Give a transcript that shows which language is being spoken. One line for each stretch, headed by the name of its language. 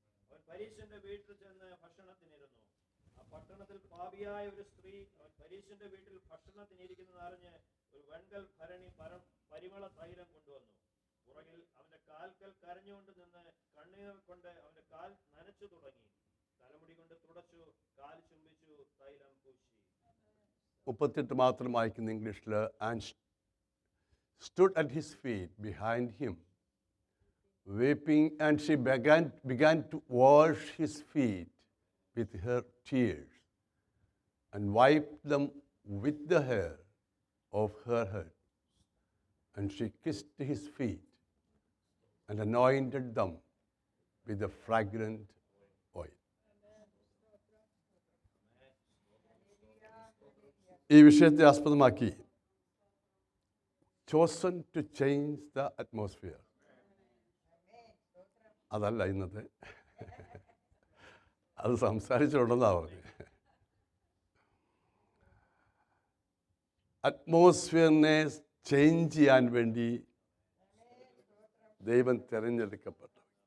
Malayalam: അവൻ പരീശന്റെ വീട്ടിൽ ചെന്ന് ഭക്ഷണത്തിനിരുന്നു. ആ പട്ടണത്തിൽ പാപിയായ ഒരു സ്ത്രീ അവൻ പരീശന്റെ വീട്ടിൽ ഭക്ഷണത്തിനിരിക്കുന്നത് അറിഞ്ഞ് ഒരു വെൺകൽ ഭരണി പരിമള തൈലം കൊണ്ടുവന്നു. പുറകിൽ അവന്റെ കാൽക്കൽ കരഞ്ഞുകൊണ്ട് നിന്ന് കണ്ണീർ കൊണ്ട് അവന്റെ കാൽ നനച്ചു തുടങ്ങി. തലമുടി കൊണ്ട് തുടച്ചു, കാൽ ചുംബിച്ചു, തൈലം പൂശി. 38 മാത്രം വായിക്കുന്ന ഇംഗ്ലീഷിൽ.
English: And stood at his feet behind him, weeping, and she began to wash his feet with her tears and wiped them with the hair of her head. And she kissed his feet and anointed them with the fragrant oil.
Malayalam: ഈ വിഷയത്തെ ആസ്പദമാക്കി
English: chosen to change the atmosphere.
Malayalam: അതല്ല ഇന്നത്തെ, അത് സംസാരിച്ചിട്ടുണ്ടെന്നാണ് പറഞ്ഞത്. അറ്റ്മോസ്ഫിയറിനെ change ചെയ്യാൻ വേണ്ടി ദൈവം തിരഞ്ഞെടുക്കപ്പെട്ടു.